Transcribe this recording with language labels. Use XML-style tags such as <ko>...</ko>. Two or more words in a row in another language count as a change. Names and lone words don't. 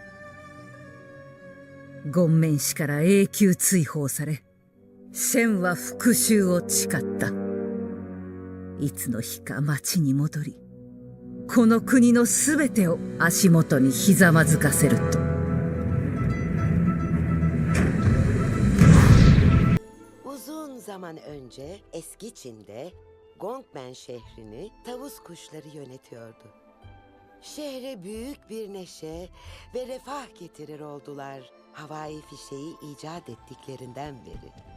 <ja>権面氏から永久追放され、シェンは復讐を誓った。いつの日か町に戻り、この国のすべてを足元にひざまずかせると。</ja> <tr>Uzun zaman önce eski Çin'de Gongmen şehrini tavus kuşları yönetiyordu. Şehre büyük bir neşe ve refah getirir oldular havai fişeği icat ettiklerinden beri.</tr>